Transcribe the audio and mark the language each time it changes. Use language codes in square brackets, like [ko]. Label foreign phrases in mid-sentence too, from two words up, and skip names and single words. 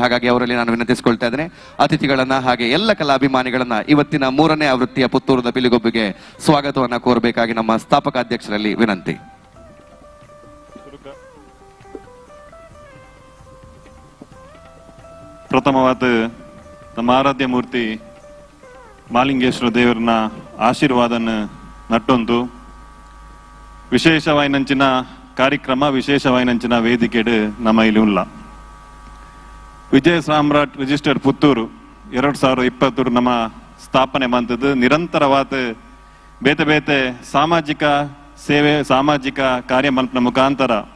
[kn] ಹಾಗಾಗಿ ಅವರಲ್ಲಿ ನಾನು ವಿನಂತಿಸಿಕೊಳ್ತಾ ಇದ್ದೇನೆ ಅತಿಥಿಗಳನ್ನ ಹಾಗೆ ಎಲ್ಲ ಕಲಾಭಿಮಾನಿಗಳನ್ನ ಇವತ್ತಿನ 3ನೇ ಆವೃತ್ತಿಯ ಪುತ್ತೂರದ ಪಿಲಿಗೊಬ್ಬಿಗೆ ಸ್ವಾಗತವನ್ನ ಕೋರಬೇಕಾಗಿ ನಮ್ಮ ಸ್ಥಾಪಕ ಅಧ್ಯಕ್ಷರಲ್ಲಿ ವಿನಂತಿ. [tcy] ಪ್ರಥಮವಾದ ನಮ್ಮ ಆರಾಧ್ಯ ಮೂರ್ತಿ ಮಾಲಿಂಗೇಶ್ವರ ದೇವರನ್ನ ಆಶೀರ್ವಾದನ ನಟ್ಟೊಂದು ವಿಶೇಷವಾಯಿನಂಚಿನ ಕಾರ್ಯಕ್ರಮ ವಿಶೇಷವಾಯಿನಂಚಿನ ವೇದಿಕೆಡು ನಮ್ಮ ಇಲ್ಲಿ ಉಲ್ಲ ವಿಜಯ ಸಾಮ್ರಾಟ್ ರಿಜಿಸ್ಟರ್ಡ್ ಪುತ್ತೂರು 2020 ನಮ್ಮ ಸ್ಥಾಪನೆ ಬಂದದ್ದು ನಿರಂತರವಾದ ಬೇತೆ ಬೇತೆ ಸಾಮಾಜಿಕ ಸೇವೆ ಸಾಮಾಜಿಕ ಕಾರ್ಯ ಮಲ್ಪನ ಮುಖಾಂತರ